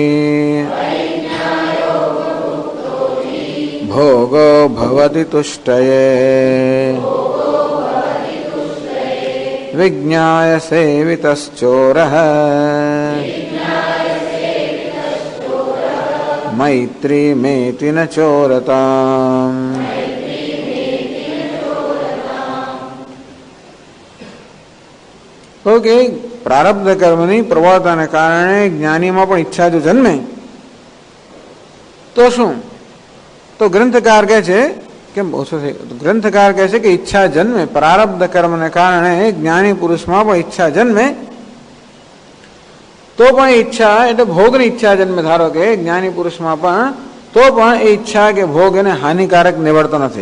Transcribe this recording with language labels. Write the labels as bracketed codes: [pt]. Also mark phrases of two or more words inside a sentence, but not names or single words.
[sa] भोगो भवति तुष्टये विज्ञाय सेवितश्चोरः मैत्रीमेति न चोरताम्। [gu] ओके, પ્રારબ્ધ કર્મની પ્રવૃત્તિને કારણે જ્ઞાનીમાં પણ ઈચ્છા જો જન્મે તો શું? તો ગ્રંથકાર કહે છે કેમ ઓછો થઈ ગયો? ગ્રંથકાર કહે છે કે ઈચ્છા જન્મે, પ્રારબ્ધ કર્મને કારણે જ્ઞાની પુરુષમાં પણ ઈચ્છા જન્મે તો પણ ઈચ્છા એટલે ભોગની ઈચ્છા જન્મે, ધારો કે જ્ઞાની પુરુષમાં પણ, તો પણ એ ઈચ્છા કે ભોગ એને હાનિકારક નીવડતો નથી।